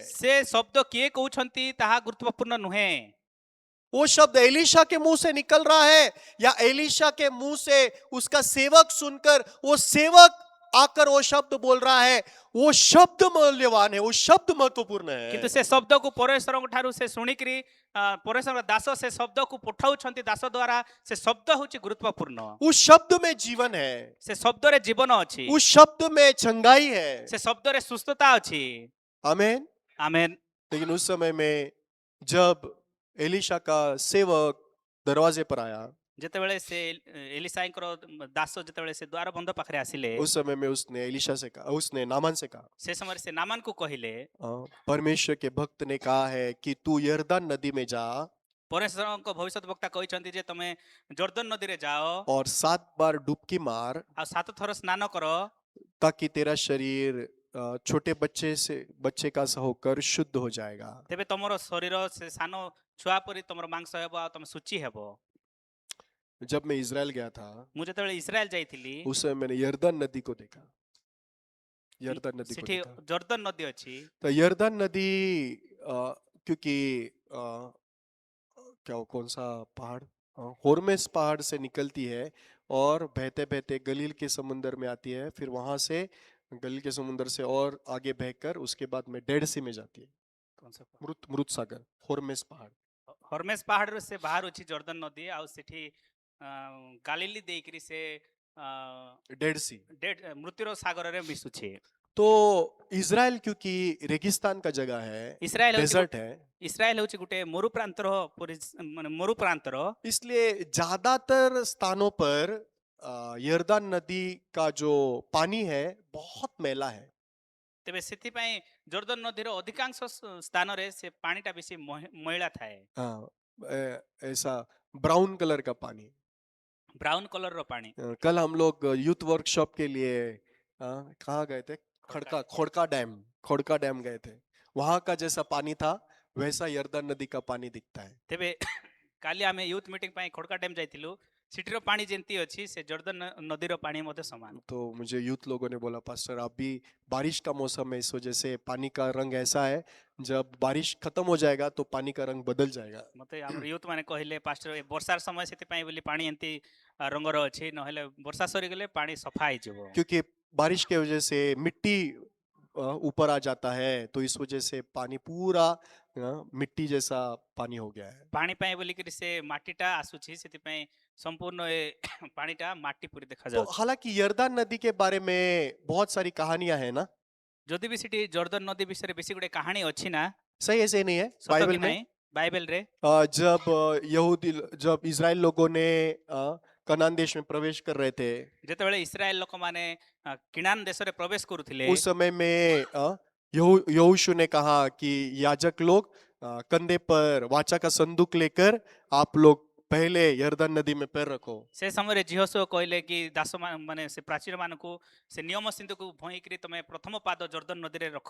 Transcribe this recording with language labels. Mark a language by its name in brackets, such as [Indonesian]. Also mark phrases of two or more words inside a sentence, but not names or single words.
[Odia] ସେ ଶବ୍ଦ କିଏ କହୁଛନ୍ତି ତାହା ଗୁରୁତ୍ୱପୂର୍ଣ୍ଣ ନୁହେଁ। [Hindi] वो शब्द एलीशा के मुंह से निकल रहा है या एलीशा के मुंह से उसका सेवक सुनकर वो सेवक आकर वो शब्द बोल रहा है, वो शब्द मूल्यवान है, वो शब्द महत्वपूर्ण [Odia] କିନ୍ତୁ [Hindi] है। [Odia] ସେ ଶବ୍ଦକୁ ପରମେଶ୍ୱରଙ୍କ ଠାରୁ ସେ ଶୁଣିକିରି ପରମେଶ୍ୱର ଦାସ ସେ ଶବ୍ଦକୁ ପଠାଉଛନ୍ତି ଦାସ ଦ୍ୱାରା ସେ ଶବ୍ଦ ହେଉଛି ଗୁରୁତ୍ୱପୂର୍ଣ୍ଣ। [Hindi] उस शब्द में जीवन है, [Odia] ସେ ଶବ୍ଦରେ ଜୀବନ ଅଛି, [Hindi] उस शब्द में चंगाई है। [Odia] ସେ ଶବ୍ଦରେ ସୁସ୍ଥତା ଅଛି। [Hindi] आमीन। आमेन। लेकिन उस समय में जब एलीशा का सेवक दरवाजे पर आया, [Odia] ଯେତେବେଳେ ସେ ଏଲିସାଇଙ୍କର ଦାସ ଯେତେବେଳେ ସେ ଦ୍ୱାର ବନ୍ଧ ପାଖରେ ଆସିଲେ [Hindi] उस समय में उसने एलीशा से कहा, उसने नामान से कहा, [Odia] ସେ ସମୟରେ ସେ ନାମାନକୁ କହିଲେ [Hindi] परमेश्वर के भक्त ने कहा है कि तू यरदन नदी में जा [Odia] ପରମେଶ୍ୱରଙ୍କ ଭବିଷ୍ୟତ ବକ୍ତା କହିଛନ୍ତି ଯେ ତମେ ଜର୍ଦ୍ଦନ ନଦୀରେ ଯାଅ [Hindi] और 7 बार डुबकी मार, [Odia] ଆଉ 7 ଥର ସ୍ନାନ କର [Hindi] ताकि तेरा शरीर छोटे बच्चे का सा होकर शुद्ध हो जाएगा। [Odia] ତେବେ ତମର ଶରୀର ସେ ସାନ ଛୁଆ ପରି ତମର ମାଂସ ହେବ ଆଉ ତମେ ଶୁଚି ହେବ। [Hindi] जब मैं इजराइल गया था, [Odia] ମୁଁ ଯେତେବେଳେ ଇସ୍ରାଏଲ ଯାଇଥିଲି [Hindi] उस समय मैंने यरदन नदी को देखा, यरदन नदी को [Odia] ସେଠି [Hindi] देखा। [Odia] ଜର୍ଦ୍ଦନ ନଦୀ ଅଛି। [Hindi] तो यरदन नदी क्योंकि क्या कौन सा पहाड़, होर्मेस पहाड़ से निकलती है और बहते बहते गलील के समुंदर में आती है, फिर वहां से गलील के समुंदर से और आगे बहकर उसके बाद में डेड सी में जाती है, [Odia] କଣ ସେ [Hindi] मृत सागर, होर्मेस पहाड़। [Odia] ହର୍ମେସ ପାହାଡ଼ରୁ ସେ ବାହାରୁଛି ଜର୍ଦ୍ଦନ ନଦୀ ଆଉ ସେଠି ଗାଲିଲି ଦେଇକିରି ସେ [Hindi] डेड सी। [Odia] ମୃତ୍ୟୁର ସାଗରରେ ମିଶୁଛି। [Hindi] तो इजराइल क्योंकि रेगिस्तान का जगह है, [Odia] ଇସ୍ରାଏଲ ହେଉଛି [Hindi] डेजर्ट है, [Odia] ଇସ୍ରାଏଲ ହେଉଛି ଗୋଟେ ମରୁ ପ୍ରାନ୍ତର ମାନେ ମରୁ ପ୍ରାନ୍ତର। [Hindi] इसलिए ज्यादातर स्थानों पर यरदन नदी का जो पानी है बहुत मैला है। [Odia] ତେବେ ସେଥିପାଇଁ ଜର୍ଦ୍ଦନ ନଦୀର ଅଧିକାଂଶ ସ୍ଥାନରେ ସେ ପାଣିଟା ବେଶୀ ମଇଳା ଥାଏ, [Hindi] ऐसा [English] brown color [Hindi] का पानी। [English] brown color [Odia] ପାଣି। [Hindi] कल हम लोग [English] youth workshop [Hindi] के लिए कहाँ गए थे? खोड़का डैम गए थे। वहां का जैसा पानी था वैसा यरदन नदी का पानी दिखता है। [Odia] ତେବେ କାଲି ଆମେ [English] youth meeting [Odia] ପାଇଁ ଖୋଡ଼କା ଡ୍ୟାମ୍ ଯାଇଥିଲୁ। ସେଠିର ପାଣି ଯେମିତି ଅଛି ସେ ଜର୍ଦ୍ଦନ ନଦୀର ପାଣି ମଧ୍ୟ ସମାନ। [Hindi] तो मुझे यूथ लोगों ने बोला, पास्टर आप भी, बारिश का मौसम है इस वजह से पानी का रंग ऐसा है, जब बारिश खत्म हो जाएगा तो पानी का रंग बदल जाएगा। [Odia] ମତେ ଆମର ୟୁଥ୍ ମାନେ କହିଲେ ପାଷ୍ଟର ଏ ବର୍ଷାର ସମୟ ସେଥିପାଇଁ ବୋଲି ପାଣି ଏମିତି ରଙ୍ଗର ଅଛି, ନହେଲେ ବର୍ଷା ସରିଗଲେ ପାଣି ସଫା ହେଇଯିବ। [Hindi] क्योंकि बारिश के वजह से मिट्टी ऊपर आ जाता है, तो इस वजह से पानी पूरा मिट्टी जैसा पानी हो गया है। [Odia] ପାଣି ପାଇଁ ବୋଲିକିରି ସେ ମାଟିଟା ଆସୁଛି, ସେଥିପାଇଁ ସମ୍ପୂର୍ଣ୍ଣ ଏ ପାଣିଟା ମାଟି ପରି [Hindi] तो [Odia] ଦେଖାଯାଉଛି। [Hindi] हालांकि यरदन नदी के बारे में बहुत सारी कहानियां हैं ना, [Odia] ଯଦି ବି ସେଠି ଜର୍ଦ୍ଦନ ନଦୀ ବିଷୟରେ ବେଶୀ ଗୋଟେ କାହାଣୀ ଅଛି ନା, [Hindi] सही ऐसे नहीं है [Odia] ସତ କି [Hindi] बाइबल में? [Odia] ନାହିଁ ବାଇବେଲରେ? [Hindi] जब इजराइल लोगों ने कनान देश में प्रवेश कर रहे थे, [Odia] ଯେତେବେଳେ ଇସ୍ରାଏଲ ଲୋକମାନେ କିଣାନ ଦେଶରେ ପ୍ରବେଶ କରୁଥିଲେ [Hindi] उस समय में यहोशू ने कहा कि याजक लोग कंधे पर वाचा का संदूक लेकर आप लोग पहले यरदन नदी में पैर रखो। [Odia] ସେ ସମୟରେ ଜିହୋଶୁଆ କହିଲେ କି ଦାସ ମାନେ ସେ ପ୍ରାଚୀର ମାନଙ୍କୁ ସେ ନିୟମ ସିନ୍ଧୁକୁ ଭଇଁକିରି ତମେ ପ୍ରଥମ ପାଦ ଜର୍ଦ୍ଦନ ନଦୀରେ ରଖ।